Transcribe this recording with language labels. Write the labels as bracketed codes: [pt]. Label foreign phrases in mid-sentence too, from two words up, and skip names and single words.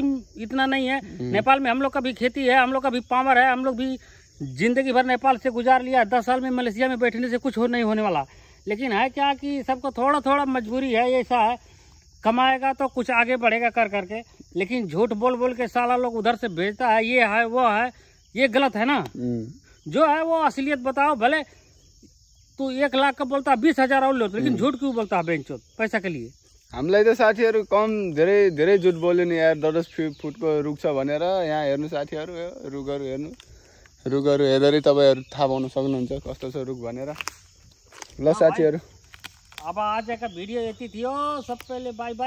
[hi] इतना नहीं है नेपाल में हम लोग का भी खेती है हम लोग का भी पावर है हम लोग भी जिंदगी भर नेपाल से गुजार लिया 10 साल में मलेशिया में बैठने से कुछ नहीं होने वाला लेकिन है क्या कि सबको थोड़ा थोड़ा मजबूरी है ऐसा है कमाएगा तो कुछ आगे बढ़ेगा कर करके लेकिन झूठ बोल बोल के साला लोग उधर से भेजता है ये है वो है ये गलत है ना जो है वो असलियत बताओ भले तू 1 लाख का बोलता 20,000 और लो लेकिन झूठ क्यों बोलता है बेंचोत पैसा के लिए [ne] हामीलाई त साथीहरु कम धेरै झुट बोल्यो नि यार 10 फुटको रुख छ भनेर यहाँ हेर्नु साथीहरु रुखहरु हेर्नु रुखहरू हेर्दै तपाईँहरू थाहा पाउन सक्नुहुन्छ कस्तो छ रुख भनेर। ल साथीहरू अब आजको भिडियो यति थियो। सबैले [en] bye bye.